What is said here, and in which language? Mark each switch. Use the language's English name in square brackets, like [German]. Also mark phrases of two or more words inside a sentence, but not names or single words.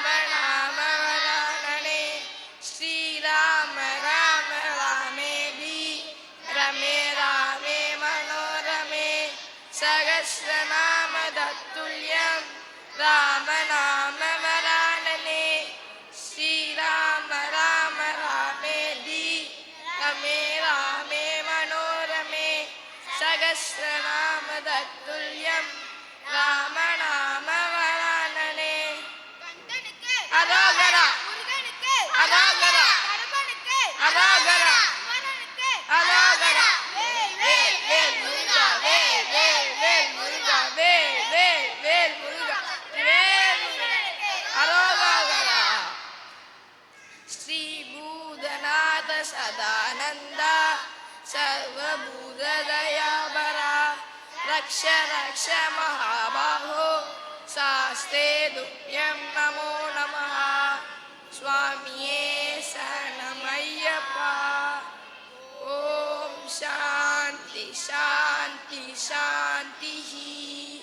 [Sanskrit] नाम वरानने श्रीराम राम रामेति रमे रामे मनोरमे सहस्रनाम तत्तुल्यं राम नाम वरानने श्रीराम राम रामेति रमे रामे मनोरमे सहस्रनाम तत्तुल्यं राम नाम वरानने [Tamil] அரோகரா அரோகரா அரோகரா அரோகரா வேல் வேல் முருகா வேல் வேல் வேல் முருகா வேல் வேல் வேல் முருகா வேல் அரோகரா [Sanskrit] श्री भूतनाथ सदानन्द सर्वभूतदयापरा रक्ष रक्ष महाबाहो शास्ते तुभ्यं नमो नमः [Tamil] சுவாமியே சரணம் ஐயப்பா [Sanskrit] ओम शांति शांति शांति